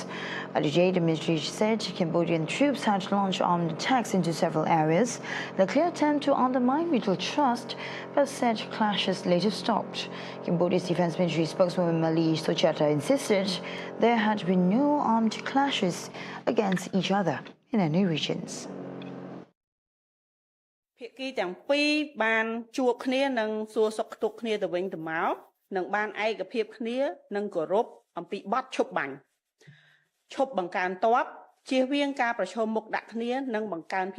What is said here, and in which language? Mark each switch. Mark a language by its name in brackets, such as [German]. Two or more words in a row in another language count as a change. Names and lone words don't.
[English] Today, the military said Cambodian troops had launched armed attacks into several areas, in a clear attempt to undermine mutual trust, but said clashes later stopped. Cambodia's Defense Ministry spokeswoman Malay Sochata insisted there had been no armed clashes against each other in any regions. [Khmer] ភាគីទាំងពីរបានជួបគ្នានិងសួរសុខទុក្ខគ្នាទៅវិញទៅមកនិងបានឯកភាពគ្នានិងគោរពអំពីបទឈប់បាញ់ឈប់បង្កើនទ័ពជៀសវាងការប្រឈមមុខដាក់គ្នានិងបង្កើនភាព